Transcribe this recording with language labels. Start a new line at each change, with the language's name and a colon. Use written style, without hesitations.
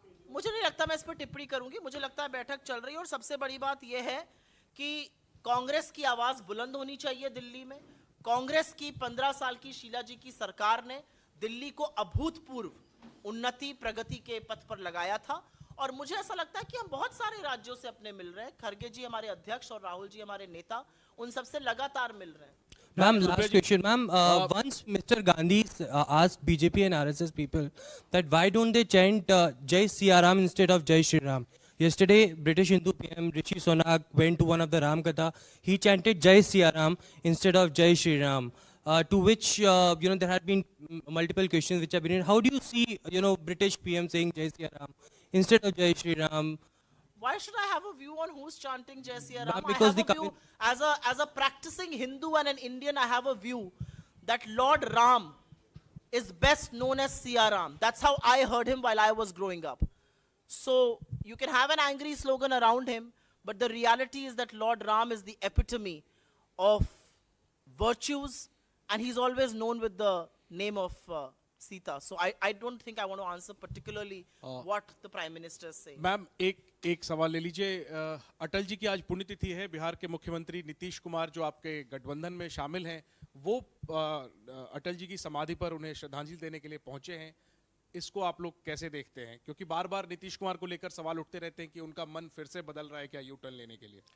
Hindi: मुझे नहीं लगता मैं इस पर टिप्पणी करूंगी। मुझे लगता है बैठक चल रही है और सबसे बड़ी बात यह है कि कांग्रेस की आवाज बुलंद होनी चाहिए दिल्ली में। कांग्रेस की 15 साल की शीला जी की सरकार ने दिल्ली को अभूतपूर्व उन्नति प्रगति के पथ पर लगाया था और मुझे ऐसा लगता है कि हम बहुत सारे राज्यों से अपने मिल रहे हैं। खरगे जी हमारे अध्यक्ष और राहुल जी हमारे नेता, उन सबसे लगातार मिल रहे हैं।
English: Ma'am, last question, ma'am. Once Mr. Gandhi asked BJP and RSS people that why don't they chant Jai Siya Ram instead of Jai Shri Ram. Yesterday, British Hindu PM Rishi Sunak went to one of the Ram Katha. He chanted Jai Siya Ram instead of Jai Shri Ram. To which there had been multiple questions which have been. How do you see British PM saying Jai Siya Ram instead of Jai Shri Ram? Why should I have a view on who's chanting Jai Siya Ram? Because I have a view, as a practicing Hindu and an Indian, I have a view that Lord Ram is best known as Siya Ram. That's how I heard him while I was growing up. So you can have an angry slogan around him, but the reality is that Lord Ram is the epitome of virtues, and he's always known with the name of Sita. So I don't think I want to answer particularly what the Prime Minister is saying.
Hindi: Ma'am एक सवाल ले लीजिए। अटल जी की आज पुण्यतिथि है। बिहार के मुख्यमंत्री नीतीश कुमार जो आपके गठबंधन में शामिल हैं, वो अटल जी की समाधि पर उन्हें श्रद्धांजलि देने के लिए पहुंचे हैं। इसको आप लोग कैसे देखते हैं? क्योंकि बार बार नीतीश कुमार को लेकर सवाल उठते रहते हैं कि उनका मन फिर से बदल रहा है क्या यू टर्न लेने के लिए?